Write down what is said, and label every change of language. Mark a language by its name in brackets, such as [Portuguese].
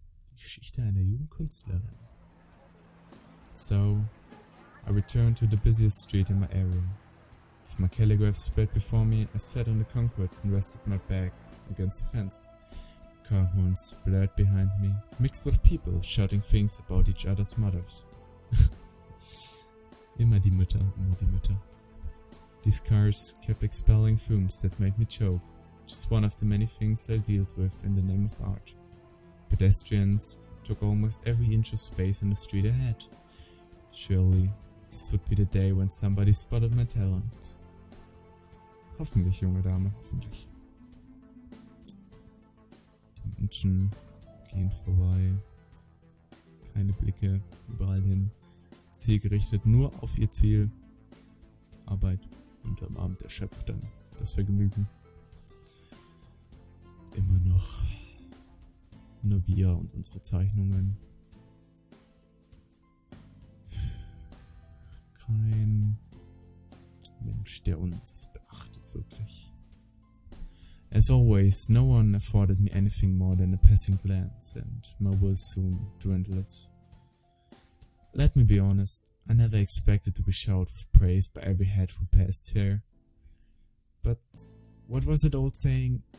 [German] Die Geschichte einer Jugendkünstlerin. [English] So, I returned to the busiest street in my area. With my calligraph spread before me, I sat on the concrete and rested my back against the fence. Car horns blared behind me, mixed with people shouting things about each other's mothers. [German] Immer die Mütter, immer die Mütter. [English] These cars kept expelling fumes that made me choke. Just one of the many things I dealt with in the name of art. Pedestrians took almost every inch of space in the street ahead. Surely, this would be the day when somebody spotted my talent. [German] Hoffentlich, junge Dame, hoffentlich. Die Menschen gehen vorbei. Keine Blicke, überall hin. Zielgerichtet nur auf ihr Ziel. Arbeit und am Abend erschöpft dann das Vergnügen. Immer noch nur wir und unsere Zeichnungen. Kein Mensch, der uns beachtet, wirklich. [English] As always, no one afforded me anything more than a passing glance, and my will soon dwindled. Let me be honest, I never expected to be showered with praise by every head who passed here. But what was that old saying?